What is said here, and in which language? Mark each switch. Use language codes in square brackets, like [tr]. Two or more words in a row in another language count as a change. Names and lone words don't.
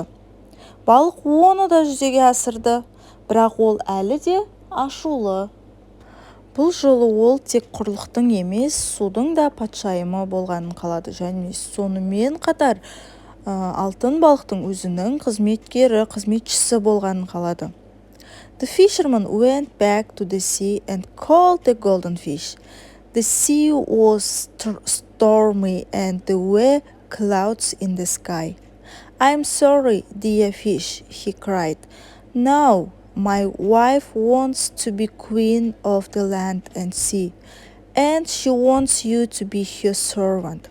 [kk] Балық оны да жүзеге асырды, бірақ ол әлі де ашулы. Бұл жолы ол тек құрлықтың емес, судың да патшайымы болғанын қалады және сонымен қатар алтын балықтың өзінің қызметшісі болғанын қалады. [en] The fisherman went back to the sea and called the golden fish. The sea was stormy and there were clouds in the sky. I'm sorry, dear fish, he cried. Now my wife wants to be queen of the land and sea, and she wants you to be her servant.